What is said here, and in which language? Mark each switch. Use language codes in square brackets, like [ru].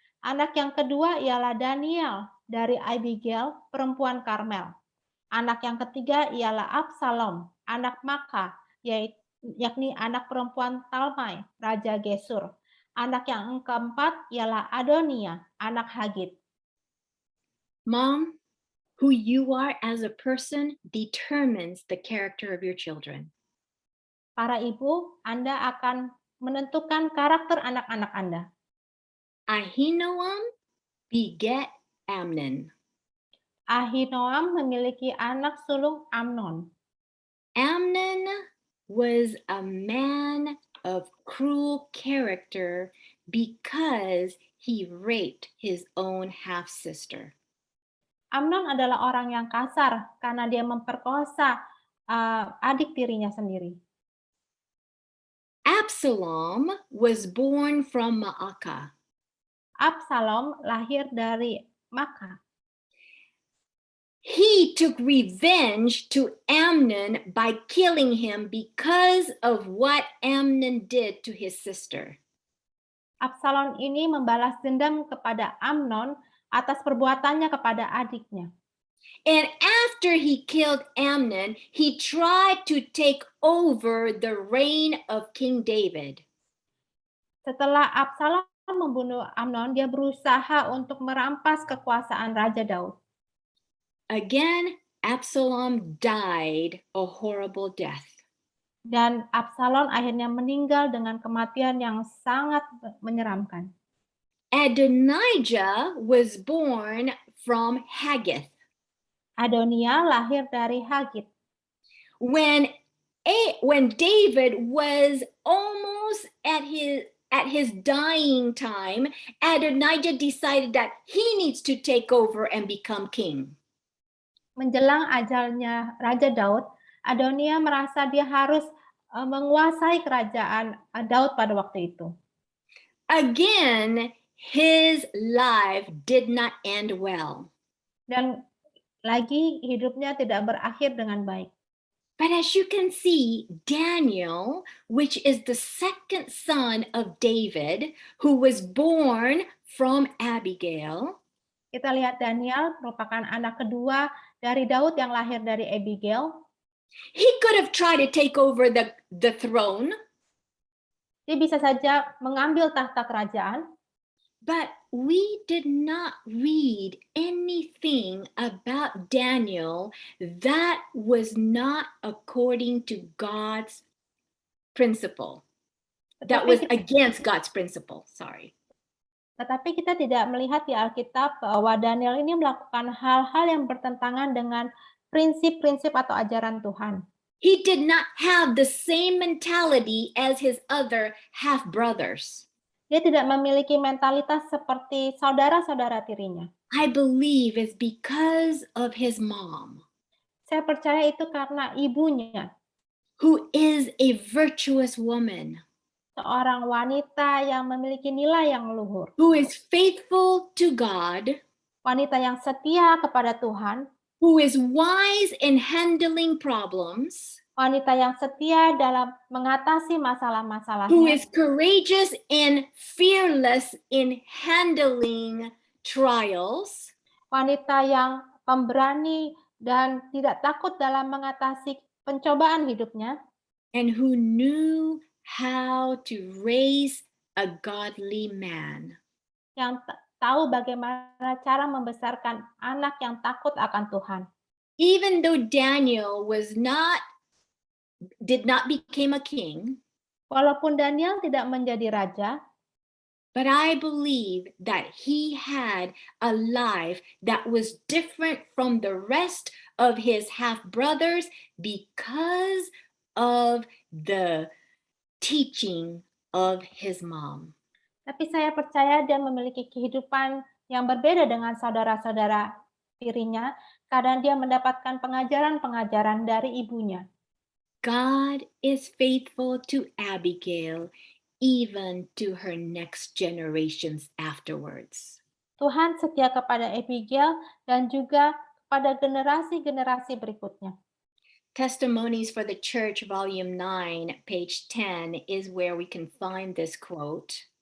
[id] Anak yang kedua ialah Daniel dari Abigail, perempuan Karmel. Anak yang ketiga ialah Absalom, anak Maka, yakni anak perempuan Talmai, Raja Gesur. Anak yang keempat ialah Adonia, anak Hagit. [en] Mom, who you are as a person determines the character of your children. [id] Para ibu, Anda akan menentukan karakter anak-anak Anda. [en] Ahinoam beget Amnon. [id] Ahinoam memiliki anak sulung Amnon. [en] Amnon was a man of cruel character because he raped his own half-sister. [id] Amnon adalah orang yang kasar karena dia memperkosa adik tirinya sendiri. [en] Absalom was born from Maacah. [id] Absalom lahir dari Maka. [en] He took revenge to Amnon by killing him because of what Amnon did to his sister. [id] Absalom ini membalas dendam kepada Amnon atas perbuatannya kepada adiknya. [en] And after he killed Amnon, he tried to take over the reign of King David. [id] Setelah Absalom membunuh Amnon, dia berusaha untuk merampas kekuasaan Raja Daud. [en] Again, Absalom died a horrible death. [id] Dan Absalom akhirnya meninggal dengan kematian yang sangat menyeramkan. [en] Adonijah was born from Haggith. [id] Adonia lahir dari Hagit. [en] When David was almost at his dying time, Adonijah decided that he needs to take over and become king. [id] Menjelang ajalnya Raja Daud, Adonia merasa dia harus menguasai kerajaan Daud pada waktu itu. [en] Again, his life did not end well. [id] Dan lagi hidupnya tidak berakhir dengan baik. [en] But as you can see, Daniel, which is the second son of David, who was born from Abigail, [id] Kita lihat Daniel merupakan anak kedua dari Daud yang lahir dari Abigail. [en] he could have tried to take over the throne, [id] Dia bisa saja mengambil tahta kerajaan, [en] but we did not read anything about Daniel that was not according to God's principle. That was [id] kita, [en] against God's principle. Sorry. [id] tetapi kita tidak melihat di Alkitab bahwa Daniel ini melakukan hal-hal yang bertentangan dengan prinsip-prinsip atau ajaran Tuhan. [en] He did not have the same mentality as his other half brothers. [id] Dia tidak memiliki mentalitas seperti saudara-saudara tirinya. [en] I believe it's because of his mom, [id] Saya percaya itu karena ibunya, [en] who is a virtuous woman, [id] seorang wanita yang memiliki nilai yang luhur, [en] who is faithful to God, [id] wanita yang setia kepada Tuhan, [en] who is wise in handling problems, [id] wanita yang setia dalam mengatasi [en] who [id] masalah-masalahnya, [en] is courageous and fearless in handling trials, [id] wanita yang pemberani dan tidak takut dalam mengatasi pencobaan hidupnya, [en] and who knew how to raise a godly man. [id] yang tahu bagaimana cara membesarkan anak yang takut akan Tuhan. [en] Even though Daniel did not become a king, [id] Walaupun Daniel tidak menjadi raja, [en] but I believe that he had a life that was different from the rest of his half brothers because of the teaching of his mom. [id] tapi saya percaya dia memiliki kehidupan yang berbeda dengan saudara-saudara tirinya karena dia mendapatkan pengajaran-pengajaran dari ibunya. [en] God is faithful to Abigail, even to her next generations afterwards. [id] Tuhan setia kepada Abigail dan juga pada generasi-generasi berikutnya. [en] Testimonies for the Church, Volume 9, page 10, is where we can find this quote.